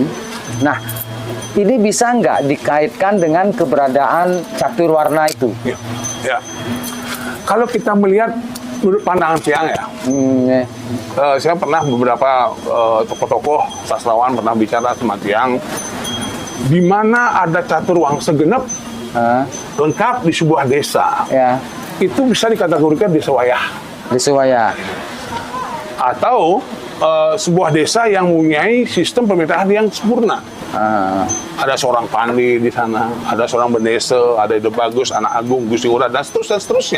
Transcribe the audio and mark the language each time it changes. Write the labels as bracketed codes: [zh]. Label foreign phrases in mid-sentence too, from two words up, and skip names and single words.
[id] Nah, ini bisa nggak dikaitkan dengan keberadaan catur warna itu? Ya. Kalau kita melihat menurut pandangan Tiang ya, saya pernah beberapa tokoh-tokoh sastrawan pernah bicara sama Tiang, di mana ada catur wangsa genep lengkap di sebuah desa, Ya, itu bisa dikategorikan desa wayah. desa wayah. Atau sebuah desa yang mempunyai sistem pemerintahan yang sempurna. Ada seorang pandi di sana, ada seorang bendesa, ada Ide Bagus, Anak Agung, Gusti Ngurah, dan seterusnya.